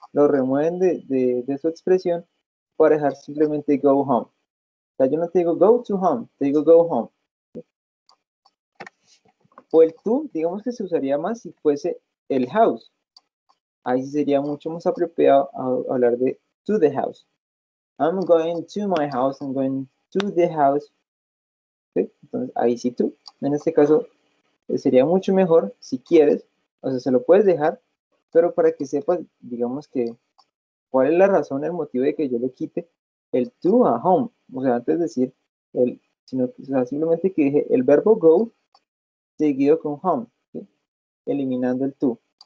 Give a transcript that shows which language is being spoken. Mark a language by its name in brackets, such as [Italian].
[Spanish] Lo remueven de su expresión para dejar simplemente [English] go home. [Spanish] O sea, yo no te digo [English] go to home, [Spanish] te digo [English] go home. [Spanish] ¿Sí? O el to, digamos que se usaría más si fuese el house. Ahí sí sería mucho más apropiado hablar de [English] to the house. I'm going to my house, I'm going to the house. [Spanish] ¿Sí? Entonces, ahí sí tú. En este caso, sería mucho mejor si quieres, o sea, se lo puedes dejar, pero para que sepas, digamos que, cuál es la razón, el motivo de que yo lo quite, el to a home, o sea, antes de decir el, sino que, o sea, simplemente que dije el verbo go seguido con home, ¿sí? Eliminando el to.